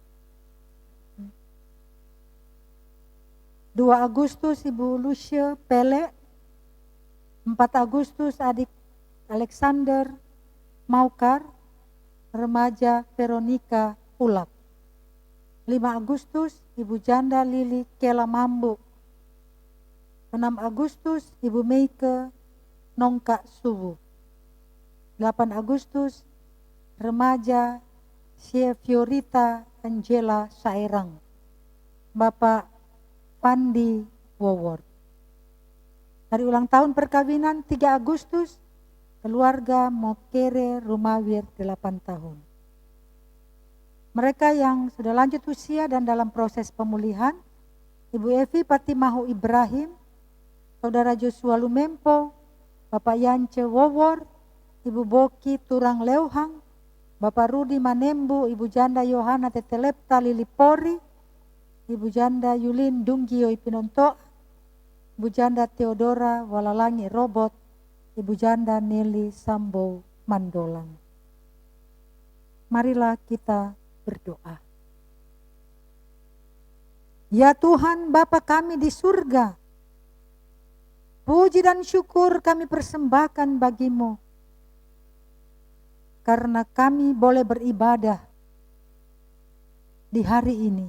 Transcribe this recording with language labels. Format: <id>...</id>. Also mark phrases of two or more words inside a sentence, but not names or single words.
<id>2 Agustus Ibu Lucia Pele, 4 Agustus adik Alexander Maukar, remaja Veronica Ulak. 5 Agustus Ibu Janda Lili Kela Mambu. 6 Agustus Ibu Meike Nongka Suwu. 8 Agustus remaja Sia Fiorita Angela Sairang. Bapak Pandi Wowor. Hari ulang tahun perkawinan 3 Agustus keluarga Mokere Rumawir 8 tahun. Mereka yang sudah lanjut usia dan dalam proses pemulihan, Ibu Evi Patimahu Ibrahim, Saudara Joshua Lumempo, Bapak Yance Wowor, Ibu Boki Turang Leuhang, Bapak Rudi Manembu, Ibu Janda Yohana Tetelepta Lilipori, Ibu Janda Yulin Dunggio Ipinonto, Ibu Janda Theodora Walalangi Robot, Ibu Janda Nelly Sambo Mandolang. Marilah kita berdoa. Ya Tuhan Bapa kami di surga, puji dan syukur kami persembahkan bagimu, karena kami boleh beribadah di hari ini.</id>